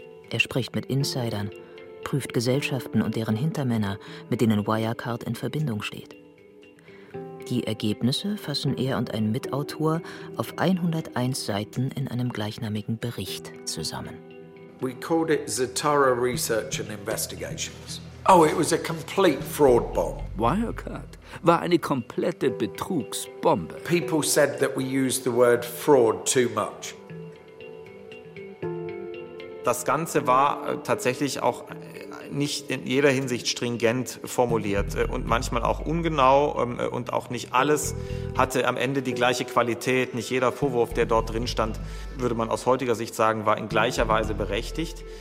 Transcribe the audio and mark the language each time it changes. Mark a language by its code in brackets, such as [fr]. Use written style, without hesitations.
[de] Er spricht mit Insidern, prüft Gesellschaften und deren Hintermänner, mit denen Wirecard in Verbindung steht. Die Ergebnisse fassen er und ein Mitautor auf 101 Seiten in einem gleichnamigen Bericht zusammen. [en] We called it Zetera Research and Investigations. Oh, it was a complete fraud bomb. [de] Wirecard war eine komplette Betrugsbombe. [en] People said that we used the word fraud too much. [de] Das Ganze war tatsächlich auch nicht in jeder Hinsicht stringent formuliert und manchmal auch ungenau und auch nicht alles hatte am Ende die gleiche Qualität. Nicht jeder Vorwurf, der dort drin stand, würde man aus heutiger Sicht sagen, war in gleicher Weise berechtigt.